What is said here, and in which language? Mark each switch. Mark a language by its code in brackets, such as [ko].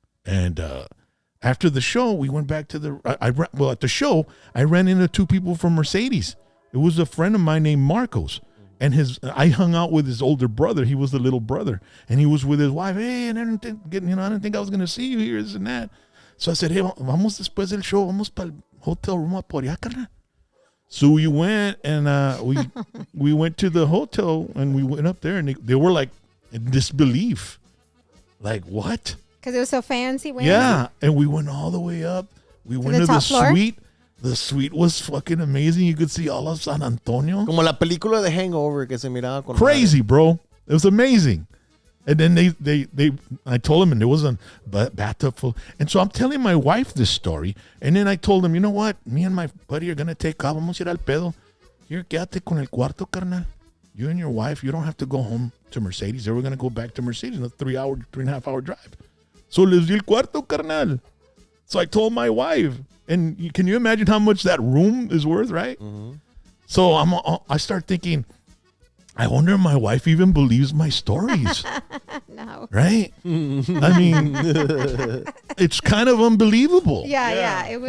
[en] And after the show, we went back to at the show, I ran into two people from Mercedes. It was a friend of mine named Marcos. And I hung out with his older brother. He was the little brother. And he was with his wife. Hey, and I didn't think I was going to see you here, this and that. So I said, hey, [es] vamos después del show, vamos para el [en] hotel room [es] por allá, carnal. [en] So we went, and we went to the hotel, and we went up there, and they were like in disbelief. Like, what? Because it was so fancy. Yeah, and we went all the way up. We went to the suite. The suite was fucking amazing. You could see all of San Antonio. [es] Como la película de Hangover que se miraba con [en] crazy, bro. It was amazing. And then I told him, and there was a bathtub full. And so I'm telling my wife this story. And then I told him, you know what? Me and my buddy are going to take off. [es] Vamos a ir al pedo. Here, quédate con el cuarto, carnal. [en] You and your wife, you don't have to go home to Mercedes. They were going to go back to Mercedes in a 3.5 hour drive. [es] So les di el cuarto, carnal. [en] So I told my wife. And can you imagine how much that room is worth, right? Mm-hmm. So I start thinking, I wonder if my wife even believes my stories. No. Right? I mean, it's kind of unbelievable. Yeah. It was